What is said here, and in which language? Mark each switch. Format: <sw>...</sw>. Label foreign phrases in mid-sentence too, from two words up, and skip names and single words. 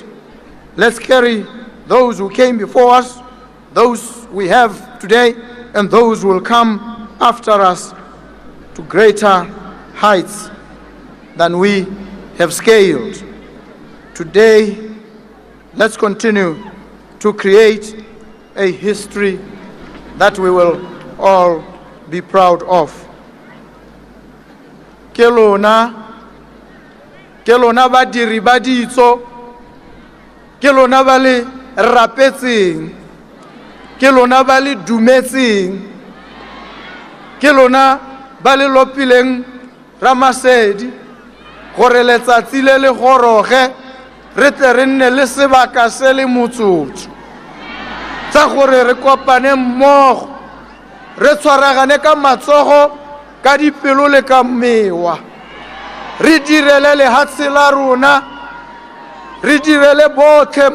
<en>Let's carry those who came before us, those we have today, and those who will come after us to greater heights than we have scaled. Today, let's continue to create a history that we will all be proud of.</en> <tn>Kelona badiri ba ditso, kelona ba le rapetseng, kelona ba le dumetseng, kelona ba le lopileng Ramasedi gore letsatsi le le goroge re tle re nne le sebaka se le motsotso tsa gore re kopane mmogo re tshwaragane ka matsogo ka dipelo le ka mewa re direle lehatshe la rona re direle botlhe</tn>